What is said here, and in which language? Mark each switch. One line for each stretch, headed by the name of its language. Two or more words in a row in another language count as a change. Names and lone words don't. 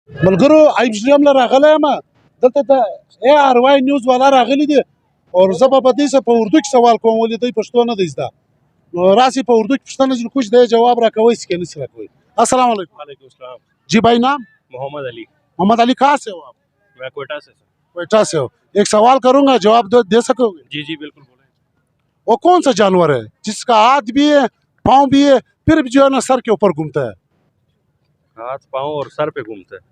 Pashto: ملګرو ایب ژلیم له راغلی یم دلته د ARY نیوز والا راغلي دي او زه به په دې سره په اردو کې سوال کوم ولې دوی پښتو نه دی زده نو راسي په اردو کې پوښتنه ځینې کوم دی جواب راکوئ چې که نسي راکوئ
Arabic: السلام علیکم وعليكم السلام.
Urdu: جی بھائی نام मोहम्मद अली। محمد علی کہاں سے ہو آپ میں کوئٹہ سے. کوئٹہ سے ہو ایک سوال کروں گا جواب دے سکوگے جی جی بالکل بولے. وہ کون سا جانور ہے جسکا ہاتھ بھی ہے پاؤں بھی ہے پھر بھی جو ہے نا سر کے اوپر گھومتا ہے ہاتھ پاؤں اور سر پہ گھومتا ہے.